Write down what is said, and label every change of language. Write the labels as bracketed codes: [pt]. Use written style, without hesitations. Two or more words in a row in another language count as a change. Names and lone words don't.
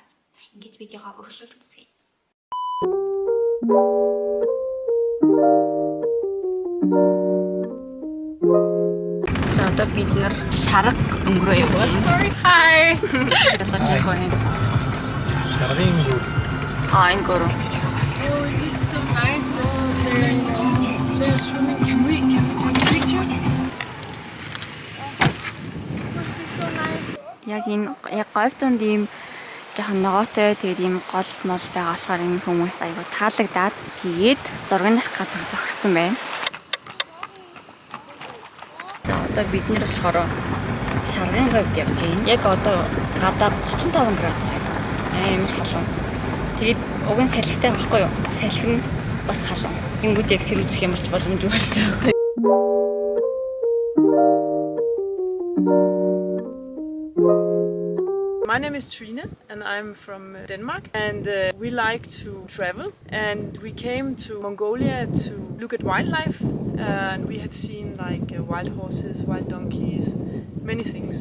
[mn] Ингээд видеогоо өргөжлүүлж үзье. За одоо бид нар Шарга өнгөрөө явж байна. [en] Sorry, hi. [mn] Болож явах юм. Шаргын өнгөрөө. Энэ гөрөө. [en] Oh, it looks so nice down there, you know. They're swimming. Can we take a picture? Must be so nice. [mn] Яг энэ говь донд ийм жоохон ногоотой тэгээд ийм гол мол байгаа болохоор энэ хүмүүс айгу таалагдаад тэгээд зургийг авах гэж зогссон байна. За одоо бид нэр болохоор Шаргын говьд явж байна. Яг одоо гадаа 35 градус амар халуун. Тэгээд уг нь салхитай байхгүй юу? Салхи нь бас халуун. Ингүүд яг сэрүүлцэх ямарч боломжгүй болсон байхгүй. [en] My name is Trine and I'm from Denmark, and we like to travel, and we came to Mongolia to look at wildlife, and we have seen like wild horses, wild donkeys, many things.